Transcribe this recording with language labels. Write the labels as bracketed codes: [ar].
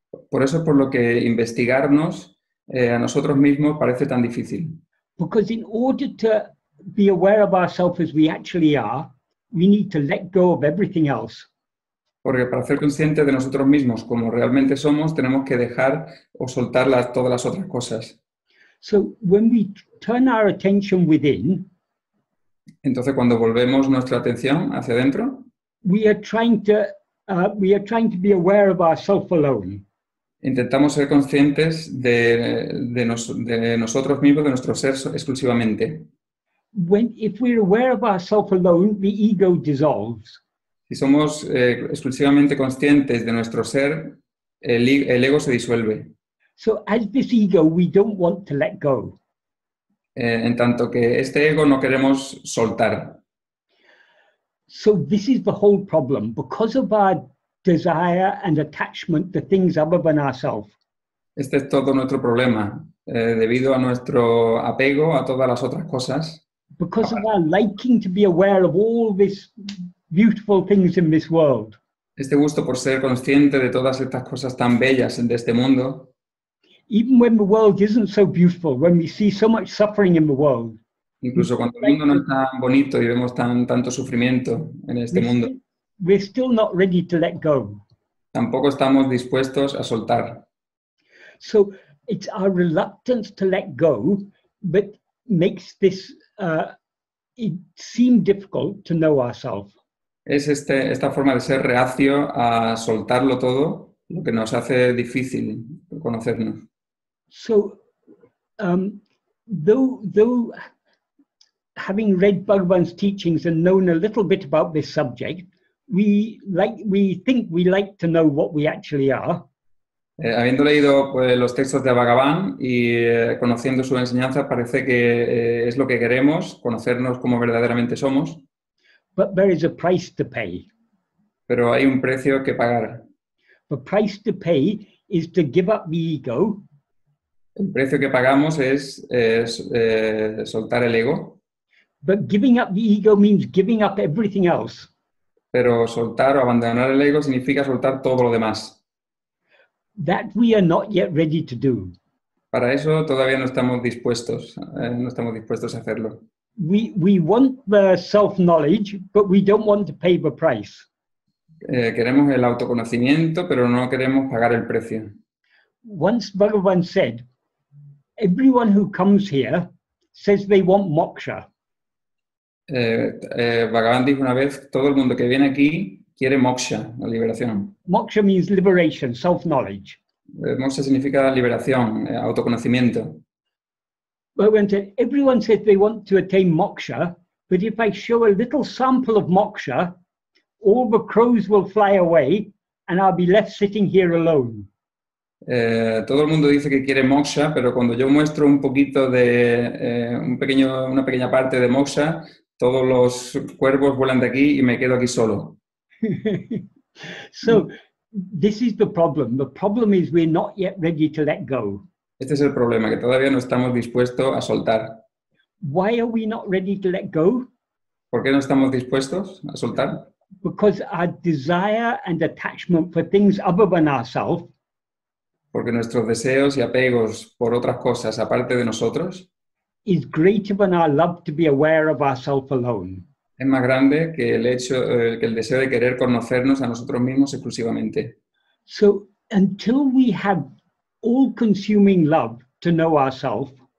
[es] Por eso es por lo que investigarnos a nosotros mismos parece tan difícil. [en] Because in order to be aware of ourselves as we actually are, we need to let go of everything else. [es] Porque para ser conscientes de nosotros mismos como realmente somos, tenemos que dejar o soltar todas las otras cosas. [en] So when we turn our attention within, [es] entonces cuando volvemos nuestra atención hacia adentro, [en] we are trying to be aware of ourselves alone. [es] Intentamos ser conscientes de nosotros mismos, de nuestro ser exclusivamente. [en] If we're aware of ourselves alone, the ego dissolves. [es] Si somos exclusivamente conscientes de nuestro ser, el ego se disuelve. [en] So as this ego, we don't want to let go. [es] En tanto que este ego no queremos soltar. [en] So this is the whole problem. Because of our desire and attachment to things other than ourselves. [es] Este es todo nuestro problema, debido a nuestro apego a todas las otras cosas. [en] Because of our liking to be aware of all these beautiful things in this world. [es] Este gusto por ser consciente de todas estas cosas tan bellas de este mundo. [en] Even when the world isn't so beautiful, when we see so much suffering in the world. [es] Incluso cuando el mundo no es tan bonito y vemos tanto sufrimiento en este mundo. [en] We're still not ready to let go. [es] Tampoco estamos dispuestos a soltar. [en] So it's our reluctance to let go that makes this it seem difficult to know ourselves. [es] Es esta forma de ser reacio a soltarlo todo lo que nos hace difícil conocernos. [en] So, though having read Bhagavan's teachings and known a little bit about this subject, we think we like to know what we actually are. [es] Habiendo leído pues, los textos de Bhagavan y conociendo su enseñanza, parece que es lo que queremos, conocernos como verdaderamente somos. [en] But there is a price to pay. [es] Pero hay un precio que pagar. [en] The price to pay is to give up the ego. [es] El precio que pagamos es soltar el ego. [en] But giving up the ego means giving up everything else. [es] Pero soltar o abandonar el ego significa soltar todo lo demás. [en] That we are not yet ready to do. [es] Para eso todavía no estamos dispuestos a hacerlo. [en] We want the self-knowledge, but we don't want to pay the price. [es] Queremos el autoconocimiento, pero no queremos pagar el precio. [en] Once Bhagavan said, everyone who comes here says they want moksha. [es] Bhagavan dijo una vez, todo el mundo que viene aquí quiere moksha, la liberación. [en] Moksha means liberation, self-knowledge. [es] Moksha significa liberación, autoconocimiento. [en] Bhagavan said, everyone says they want to attain moksha, but if I show a little sample of moksha, all the crows will fly away and I'll be left sitting here alone. [es] Todo el mundo dice que quiere moksha, pero cuando yo muestro un poquito de una pequeña parte de moksha, todos los cuervos vuelan de aquí y me quedo aquí solo. [en] So this is the problem. The problem is we're not yet ready to let go. [es] Este es el problema, que todavía no estamos dispuestos a soltar. [en] Why are we not ready to let go? [es] ¿Por qué no estamos dispuestos a soltar? [en] Because our desire and attachment for things other than ourselves [es] Porque nuestros deseos y apegos por otras cosas aparte de nosotros [en] is greater than our love to be aware of ourselves alone. [es] es más grande que que el deseo de querer conocernos a nosotros mismos exclusivamente. [en] So until we have all-consuming love to know ourselves,